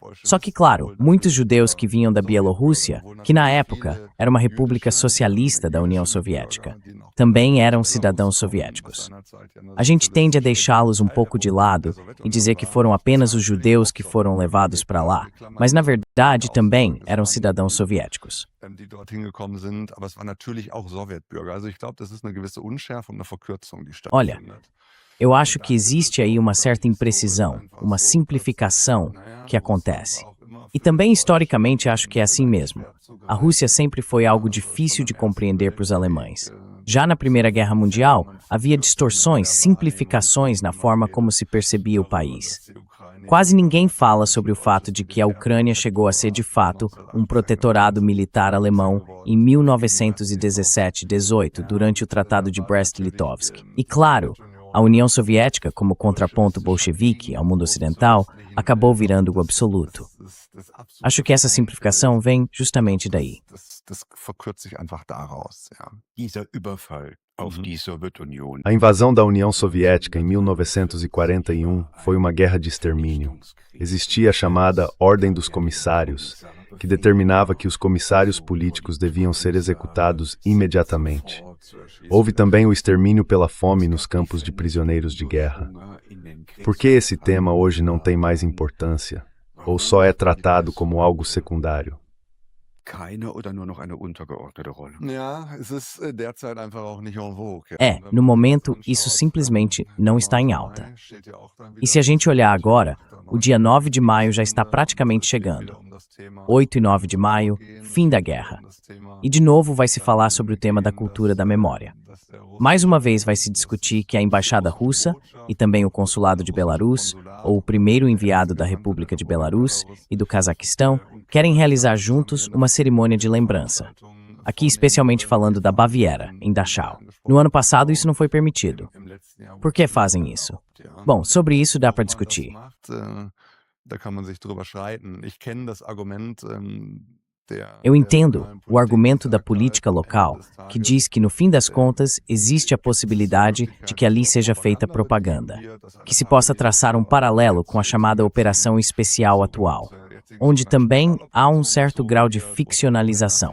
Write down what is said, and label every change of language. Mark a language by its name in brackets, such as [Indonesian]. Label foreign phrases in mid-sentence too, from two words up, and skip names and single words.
[Portuguese] Só que, claro, muitos judeus que vinham da Bielorrússia, que na época era uma república socialista da União Soviética, também eram cidadãos soviéticos. A gente tende a deixá-los um pouco de lado e dizer que foram apenas os judeus que foram levados para lá, mas na verdade também eram cidadãos soviéticos. [German] Die dorthin gekommen sind, aber es waren natürlich auch Sowjetbürger. Also ich glaube, das ist eine gewisse Unschärfe und eine Verkürzung, die [Portuguese] Olha, [German] stattfindet. [Portuguese] eu acho que existe aí uma certa imprecisão, uma simplificação que acontece. E também historicamente acho que é assim mesmo. A Rússia sempre foi algo difícil de compreender para os alemães. Já na Primeira Guerra Mundial, havia distorções, simplificações na forma como se percebia o país. Quase ninguém fala sobre o fato de que a Ucrânia chegou a ser de fato um protetorado militar alemão em 1917-18, durante o Tratado de Brest-Litovsk. E claro, a União Soviética, como contraponto bolchevique ao mundo ocidental, acabou virando o absoluto. Acho que essa simplificação vem justamente daí. [German] Das verkürzt sich einfach daraus, ja. Dieser Überfall auf die Sowjetunion. [Portuguese] A invasão da União Soviética em 1941 foi uma guerra de extermínio. Existia a chamada Ordem dos Comissários, que determinava que os comissários políticos deviam ser executados imediatamente. Houve também o extermínio pela fome nos campos de prisioneiros de guerra. Por que esse tema hoje não tem mais importância, ou só é tratado como algo secundário? [German] Keine oder nur noch eine untergeordnete Rolle. Ja, es ist derzeit einfach auch nicht [French] en vogue. [Portuguese] No momento, isso simplesmente não está em alta. E se a gente olhar agora, o dia 9 de maio já está praticamente chegando. 8 e 9 de maio, fim da guerra. E de novo vai se falar sobre o tema da cultura da memória. Mais uma vez vai se discutir que a embaixada russa e também o consulado de Belarus, ou o primeiro enviado da República de Belarus e do Cazaquistão, querem realizar juntos uma cerimônia de lembrança. Aqui especialmente falando da Baviera, em Dachau. No ano passado isso não foi permitido. Por que fazem isso? Bom, sobre isso dá para discutir. [German] Da kann man sich drüber streiten. Ich kenne das Argument [Portuguese] Eu entendo o argumento da política local, que diz que, no fim das contas, existe a possibilidade de que ali seja feita propaganda, que se possa traçar um paralelo com a chamada Operação Especial atual, onde também há um certo grau de ficcionalização.